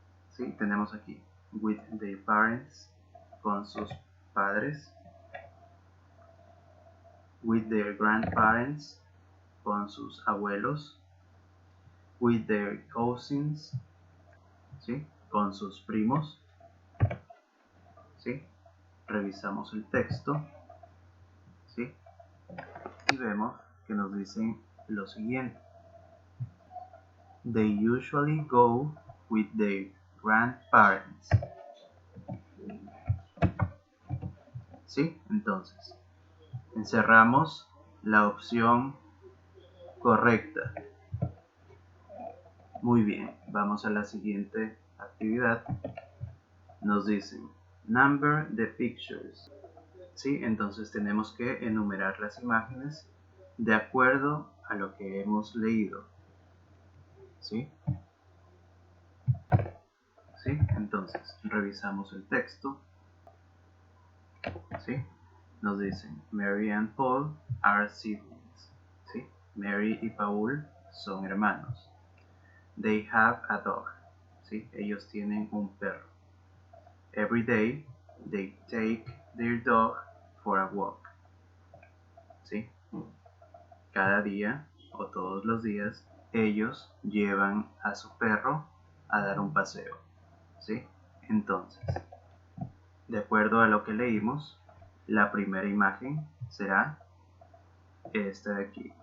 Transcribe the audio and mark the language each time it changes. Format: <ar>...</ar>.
<es>¿Sí? Tenemos aquí</es> <en>with their parents,</en> <es>con sus padres,</es> <en>with their grandparents,</en> <es>con sus abuelos,</es> <en>with their cousins,</en> <es>¿sí? Con sus primos, ¿sí? Revisamos el texto, ¿sí? Y vemos que nos dicen lo siguiente.</es> <en>They usually go with their grandparents.</en> <es>¿Sí? Entonces, encerramos la opción correcta. Muy bien, vamos a la siguiente actividad. Nos dicen,</es> <en>number the pictures.</en> <es>¿Sí? Entonces tenemos que enumerar las imágenes de acuerdo a lo que hemos leído. ¿Sí? ¿Sí? Entonces, revisamos el texto. ¿Sí? Nos dicen,</es> <en>Mary and Paul are siblings.</en> <es>¿Sí? Mary y Paul son hermanos.</es> <en>They have a dog.</en> <es>¿Sí? Ellos tienen un perro.</es> <en>Every day, they take their dog for a walk.</en> <es>¿Sí? Cada día o todos los días, ellos llevan a su perro a dar un paseo. ¿Sí? Entonces, de acuerdo a lo que leímos, la primera imagen será esta de aquí.</es>